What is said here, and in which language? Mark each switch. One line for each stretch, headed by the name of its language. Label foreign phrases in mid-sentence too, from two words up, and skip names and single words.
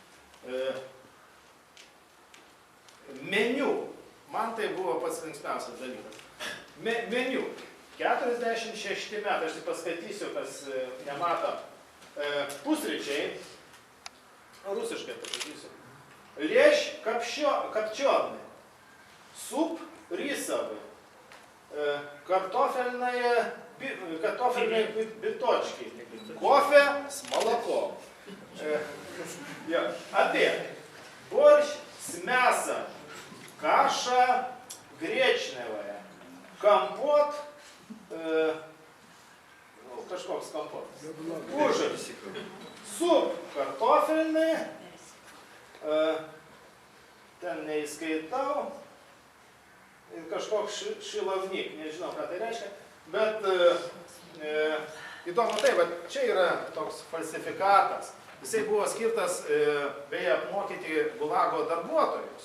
Lithuanian: Meniu, man tai buvo pats linksmiausias dalykas. Meniu, 46 metai, aš tik paskaitysiu, kas nemato, pusryčiai, rusiškai pasakysiu.
Russian: Лещ копченый, суп рисовый, картофельные биточки, кофе с молоком. Обед. Борщ с мясом, каша гречневая, компот,
Lithuanian: kažkoks kompotas.
Russian: Ужин. Суп картофельный,
Lithuanian: ten neįskaitau, ir kažkoks šilavnik, nežinau, ką tai reiškia, bet įdomu tai, bet čia yra toks falsifikatas. Jisai buvo skirtas, beje, apmokyti Gulago darbuotojus.